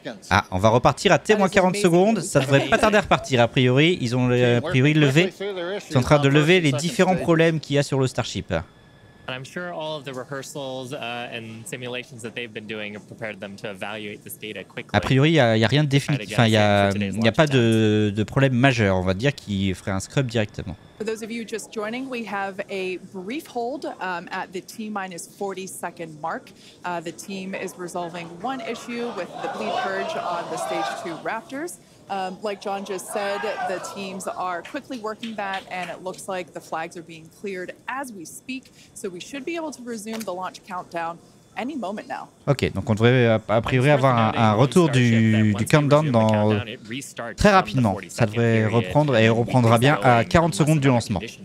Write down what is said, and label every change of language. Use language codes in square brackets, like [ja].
[fr] Ah, on va repartir à T-40 secondes. Ça devrait pas tarder à repartir. A priori, ils ont levé. Ils sont en train de lever les différents problèmes qu'il y a sur le Starship. [en] And I'm sure all of the rehearsals and simulations that they've been doing have prepared them to evaluate this data quickly. [fr] A priori, il y a rien de définitif. Enfin, il y a pas de problème majeur, on va dire, qui ferait un scrub directement. [en] For those of you just joining, we have a brief hold at the T-minus 40-second mark. The team is resolving one issue with the bleed purge on the stage 2 Raptors. Like John just said, the teams are quickly working that, and it looks like the flags are being cleared as we speak. So we should be able to resume the launch countdown any moment now. [fr] Ok, donc on devrait a priori avoir un retour du countdown dans très rapidement. Ça devrait reprendre et reprendra bien à 40 secondes du lancement.